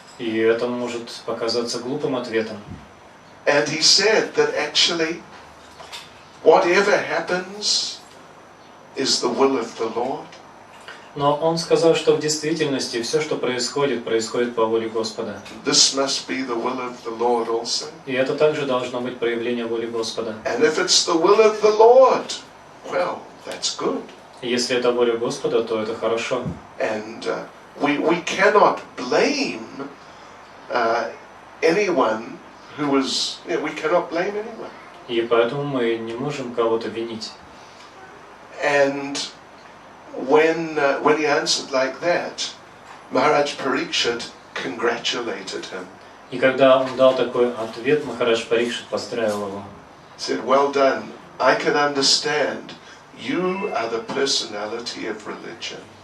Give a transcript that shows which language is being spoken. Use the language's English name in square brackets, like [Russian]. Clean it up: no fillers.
[Russian] И это может показаться глупым ответом. [English] And he said that actually, whatever happens is the will of the Lord. [Russian] Но он сказал, что в действительности все, что происходит, происходит по воле Господа. [English] This must be the will of the Lord also. [Russian] И это также должно быть проявление воли Господа. [English] And if it's the will of the Lord, well, that's good. [Russian] И если это воля Господа, то это хорошо. [English] And we cannot blame anyone who is, we cannot blame anyone. [Russian] И поэтому мы не можем кого-то винить. [English] And when he answered like that, Maharaj Parikshit congratulated him. [Russian] И когда он дал такой ответ, Махарадж Парикшит поздравил его. [English] Said, well done. I can understand. You are the personality of religion.